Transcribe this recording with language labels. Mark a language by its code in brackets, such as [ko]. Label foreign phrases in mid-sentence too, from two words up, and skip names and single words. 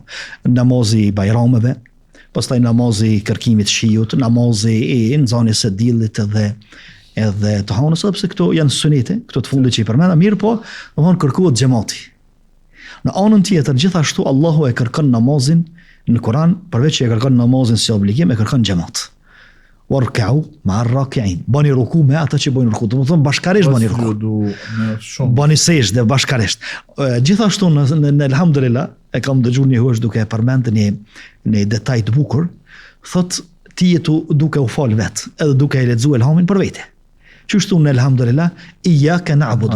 [sq] Namazi Bajrameve, pastaj namazi kërkimit shiut, namazi i nxënjes së diellit edhe të hanës, sepse këto janë sunete, këto të fundit që i përmenda, mirë po, domthon kërkohet xhamati. Në anën tjetër, gjithashtu Allahu e kërkon namazin në Kur'an, përveç që e kërkon namazin si obligim, e kërkon xhamat. [ar] واركعوا مع الراكعين. [sq] Bani ruku me ata që bojnë ruku. Do të thonë bashkarisht bani ruku. Bani sejdë bashkarisht. Gjithashtu në elhamdulillah e kam dëgjuar një hoxh duke e përmendur një detaj të bukur, thot ti jetu duke u fal vet, edhe duke e lexuar elhamin për vete. Qështu në elhamdulillah, [ar] إياك نعبد.